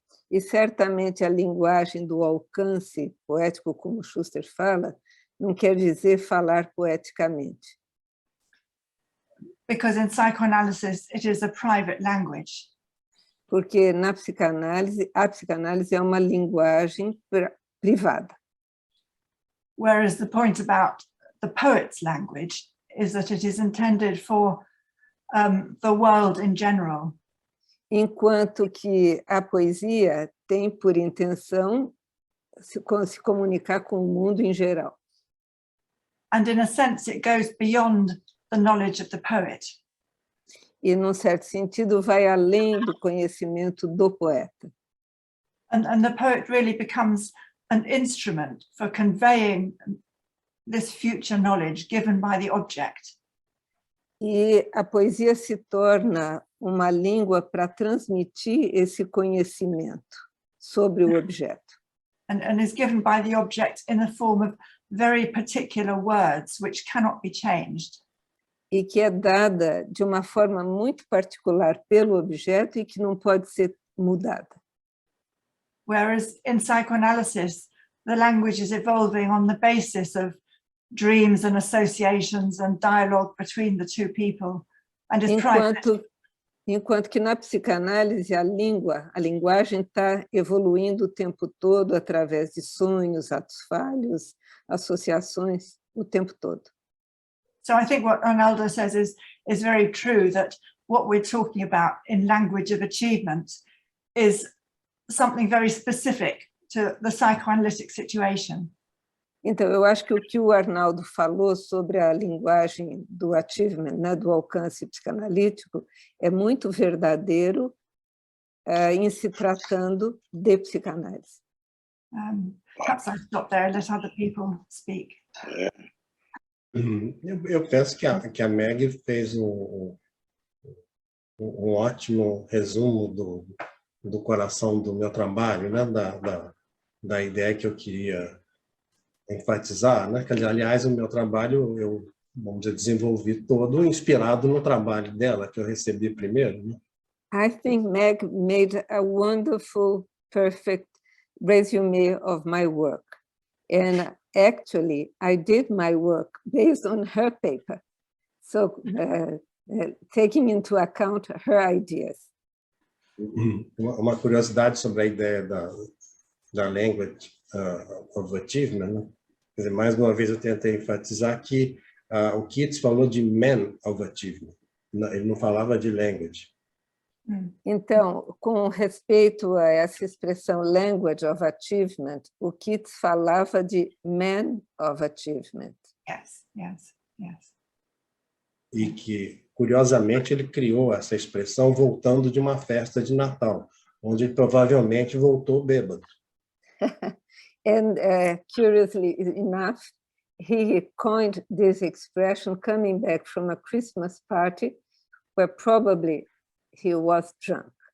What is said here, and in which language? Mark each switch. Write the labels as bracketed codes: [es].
[pt] E certamente a linguagem do alcance poético, como Schuster fala, não quer dizer falar poeticamente. [en] Because in psychoanalysis, it is a private language. [pt] Porque na psicanálise, a psicanálise é uma linguagem privada. [en] Whereas the point about the poet's language is that it is intended for the world in general. [pt] Enquanto que a poesia tem por intenção se comunicar com o mundo em geral. [en] And in a sense, it goes beyond the knowledge of the poet. [pt] E, num certo sentido, vai além do conhecimento do poeta. [en] And the poet really becomes an instrument for conveying this future knowledge given by the object. [pt] E a poesia se torna uma língua para transmitir esse conhecimento sobre o objeto. [en] And is given by the object in the form of very particular words which cannot be changed. [pt] E que é dada de uma forma muito particular pelo objeto e que não pode ser mudada. [en] Whereas in psychoanalysis, the language is evolving on the basis of dreams and associations and dialogue between the two people, and is private. [pt] Enquanto que na psicanálise a linguagem está evoluindo o tempo todo através de sonhos, atos falhos, associações, o tempo todo. [en] So I think what Arnaldo says is very true, that what we're talking about in language of achievement is something very specific to the psychoanalytic situation. [pt] Então, eu acho que o que o Arnaldo falou sobre a linguagem do achievement, né, do alcance psicanalítico, é muito verdadeiro em se tratando de psicanálise. [en] Perhaps I'll stop there and let other people speak. [pt] Eu penso que a Meg fez um ótimo resumo do coração do meu trabalho, né? da ideia que eu queria enfatizar, né? Que, aliás, o meu trabalho eu, vamos dizer, desenvolvi todo inspirado no trabalho dela, que eu recebi primeiro. Né? [en] I think Meg made a wonderful, perfect resume of my work. And actually, I did my work based on her paper. So, taking into account her ideas. [pt] Uma curiosidade sobre a ideia da language of achievement, né? Quer dizer, mais uma vez eu tentei enfatizar que o Keats falou de man of achievement, ele não falava de language. Então, com respeito a essa expressão language of achievement, o Keats falava de man of achievement. [en] Yes, yes, yes. [pt] E que, curiosamente, ele criou essa expressão voltando de uma festa de Natal, onde ele provavelmente voltou bêbado. [en] And curiously enough, he coined this expression coming back from a Christmas party where probably he was drunk.